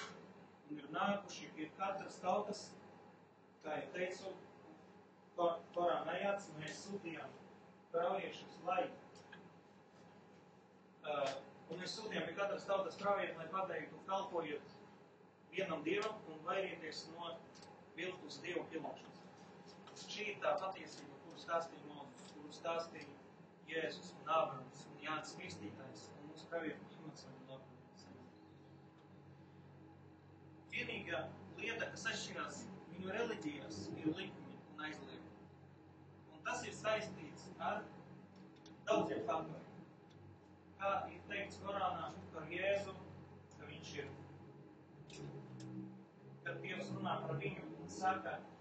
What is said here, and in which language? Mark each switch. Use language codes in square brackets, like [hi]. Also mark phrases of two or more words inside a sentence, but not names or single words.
[lv] Un ir nākuši pie katras tautas, kā jau teicu, Korāna ajāts, mēs sūtījām praviešus, un mēs sūtījām pie katras tautas pravieti, lai pateiktu, kalpojiet vienam Dievam un vairieties no viltus Dievu pielūgšanas. Šī ir tā patiesība, kuru stāstīja Mozus, kuru stāstīja Jēzus un Ābrams un Jānis Kristītājs un mūsu pravieti Muhammad [ar] صلى الله عليه وسلم. [lv] Vienīgā lieta, kas atšķirās viņu reliģijās, ir likumi un aizliegumi. Un tas ir saistīts ar daudziem faktoriem. Kā ir teikts Korānā par Jēzu, ka viņš ir, kad Dievs runā par viņu un saka,